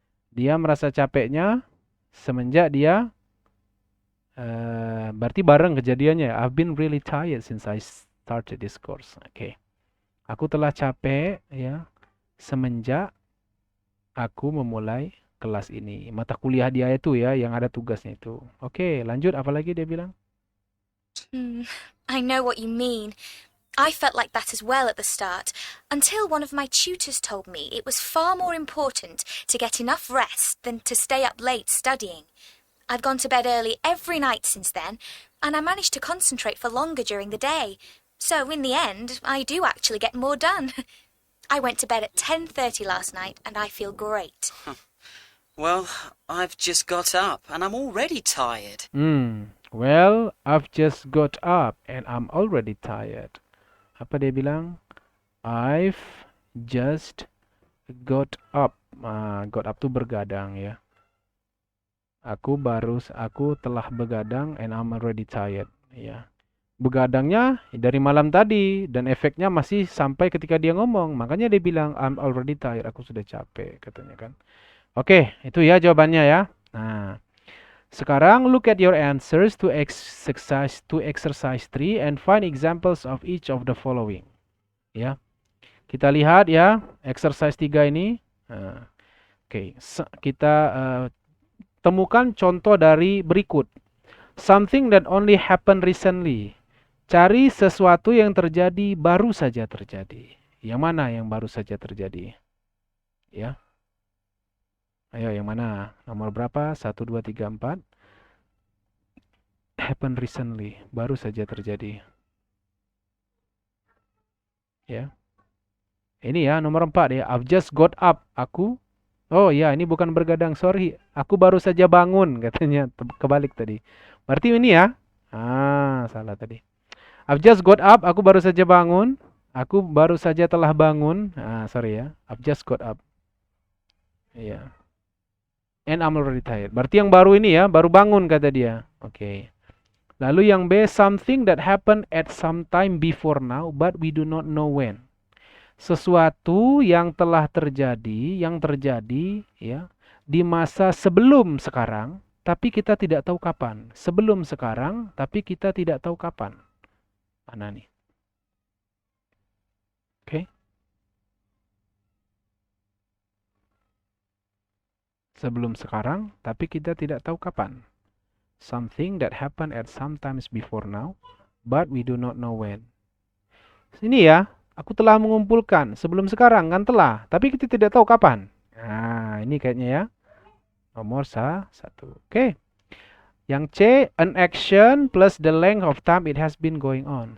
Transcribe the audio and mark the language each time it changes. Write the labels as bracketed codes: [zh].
[id] Dia merasa capeknya semenjak dia berarti bareng kejadiannya. [en] I've been really tired since I started this course. [id] Oke. Aku telah capek ya semenjak aku memulai kelas ini. Mata kuliah dia itu ya yang ada tugasnya itu. Oke, lanjut apa lagi dia bilang? [en] I know what you mean. I felt like that as well at the start, until one of my tutors told me it was far more important to get enough rest than to stay up late studying. I've gone to bed early every night since then, and I managed to concentrate for longer during the day. So in the end, I do actually get more done. I went to bed at 10:30 last night, and I feel great. Well, I've just got up and I'm already tired. Well, I've just got up and I'm already tired. [id] Apa dia bilang? [en] I've just got up. [id] Got up tuh bergadang ya. Aku telah begadang [en] and I'm already tired. [id] Ya. Begadangnya dari malam tadi dan efeknya masih sampai ketika dia ngomong. Makanya dia bilang [en] I'm already tired. [id] Aku sudah capek katanya kan. Oke, itu ya jawabannya ya. Nah, sekarang [en] look at your answers to exercise 3 and find examples of each of the following. [id] Ya. Kita lihat ya, exercise 3 ini. Oke, kita temukan contoh dari berikut. [en] Something that only happened recently. [id] Cari sesuatu yang terjadi baru saja terjadi. Yang mana yang baru saja terjadi? Ya. Ayo yang mana? Nomor berapa? [en] 1, 2, 3, 4. Happened recently. [id] Baru saja terjadi. Ya. Ini ya nomor 4 ya. [en] I've just got up. [id] Oh ya, ini bukan bergadang, sorry. Aku baru saja bangun katanya. Kebalik tadi. Berarti ini ya. Salah tadi. [en] I've just got up. [id] Aku baru saja bangun. Aku baru saja telah bangun. Sorry ya. [en] I've just got up. [id] Iya. [en] And I'm already tired. [id] Berarti yang baru ini ya, baru bangun kata dia. Oke. Lalu yang B, [en] something that happened at some time before now, but we do not know when. [id] Sesuatu yang telah terjadi, ya, di masa sebelum sekarang, tapi kita tidak tahu kapan. Sebelum sekarang, tapi kita tidak tahu kapan. Mana nih? Oke. sebelum sekarang, tapi kita tidak tahu kapan. [en] Something that happened at some times before now, but we do not know when. [id] Sini ya, aku telah mengumpulkan sebelum sekarang kan telah, tapi kita tidak tahu kapan. Nah, ini kayaknya ya. Nomor 1. Oke. Yang C, [en] an action plus the length of time it has been going on.